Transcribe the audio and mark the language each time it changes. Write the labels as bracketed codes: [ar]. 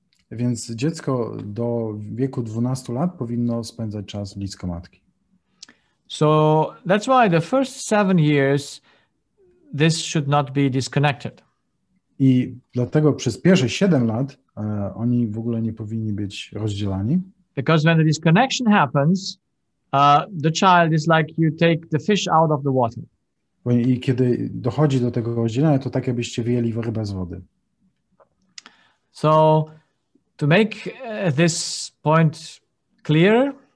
[pl] Więc dziecko do wieku 12 lat powinno spędzać czas blisko matki. [en] So that's why the first 7 years this should not be disconnected. [pl] I dlatego przez pierwsze 7 lat oni w ogóle nie powinni być rozdzielani. [en] Because when the disconnection happens, the child is like you take the fish out of the water. [pl] I kiedy dochodzi do tego rozdzielenia, to tak jakbyście wyjęli rybę z wody. [en] So to make this point clear,